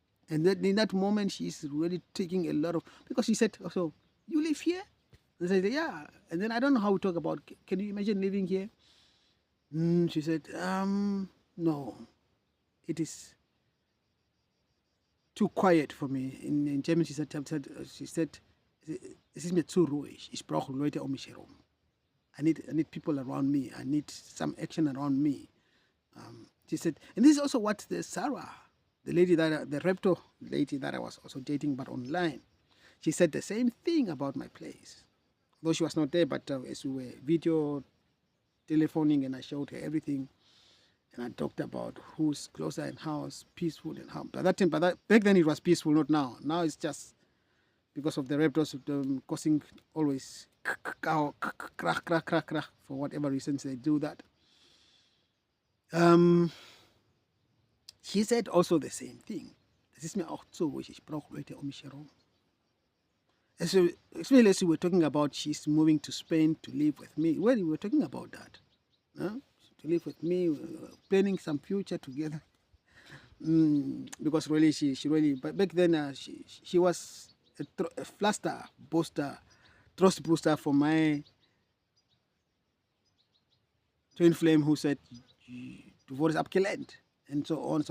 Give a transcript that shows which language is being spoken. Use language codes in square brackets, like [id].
[en] And then in that moment, she's really taking a lot of, because she said, "Oh, so you live here?" I said, "Yeah." And then I don't know how we talk about. Can you imagine living here? She said, "No, it is too quiet for me." In German, she said, [de] "Es ist mir zu ruhig. Ich brauche Leute um mich herum. [en] I need people around me. I need some action around me." She said, and this is also what the Sarah, the reptile lady that I was also dating, but online, she said the same thing about my place. Though she was not there, but as we were video telephoning, and I showed her everything, and I talked about who's closer and how's peaceful and how. By that time, back then it was peaceful, not now. Now it's just because of the reptiles causing always crack, crack, crack, crack, for whatever reasons they do that. Um, She said also the same thing. [de] Das ist mir auch so wichtig. Ich brauche Leute um mich herum. [en] So, especially as we were talking about she's moving to Spain to live with me. Well, we were talking about that. Huh? To live with me, planning some future together. Because really, she really, but back then she was a fluster booster, trust booster for my twin flame who said, [de] du wurdest abgelehnt, [en] and so on.